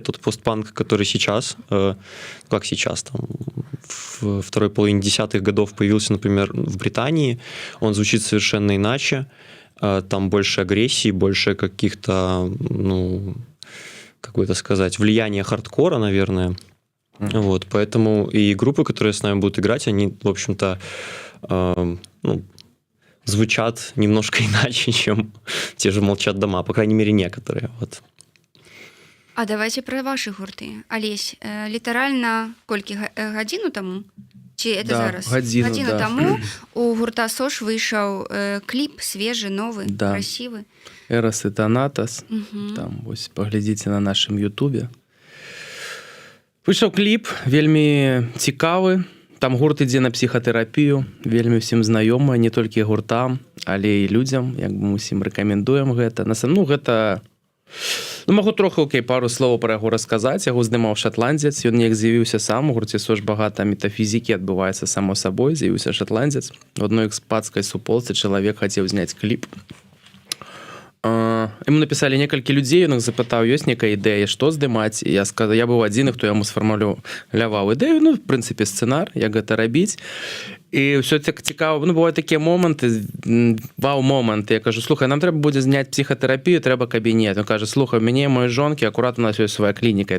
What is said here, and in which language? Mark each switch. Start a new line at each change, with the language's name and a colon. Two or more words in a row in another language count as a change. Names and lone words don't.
Russian: Тот постпанк, который сейчас, как сейчас, там, в второй половине десятых годов появился, например, в Британии, он звучит совершенно иначе, там больше агрессии, больше каких-то, ну, как бы это сказать, влияния хардкора, наверное. Вот, поэтому и группы, которые с нами будут играть, они, в общем-то, ну, звучат немножко иначе, чем те же «Молчат дома», по крайней мере, некоторые. Вот. А давайте про ваши гурты.
Belarusian: Олесь, літаральна колькі гадзіну таму? Ці это
Russian: Да,
Belarusian: зараз? гадзіну, да. таму у гурта «Сош» выйшаў кліп свежы, новы,
Russian: Да.
Belarusian: красивы. «Эрос и Танатос». Мгм. Там, вось, паглядзіце на нашым ютубе. Выйшаў кліп, вельмі цікавы. Там гурт ідзе на псіхатэрапію, вельмі ўсім знаёмы, не толькі гуртам, але і людзям, як бы мы ўсім рэкамендуем гэта. Ну, гэта... Ну, магу троху, пару словаў пра яго расказаць. Яго здымаў шатландзец, ён неяк з'явіўся сам, у гурце «Сош» багата метафізікі адбываецца само сабой, з'явіўся шатландзец. У адной экспатскай суполцы чалавек хацеў зняць кліп.
Russian: Ему написали
Belarusian: некалькі людзей, ён іх запытаў, ёсць некая ідэя, што здымаць. І я сказаў, я быў адзін, хто яму сфармуляваў ідэю, ну, в прынцыпе, сцэнар, як гэта рабіць. І ўсё так цікава, ну, бываюць такія моманты, вау-моманты. Я кажу, слухай, нам трэба будзе зняць псіхатэрапію, трэба кабінет. Ён кажа, слухай, мяне і моей жонкі акурат у нас ёсць свая клініка.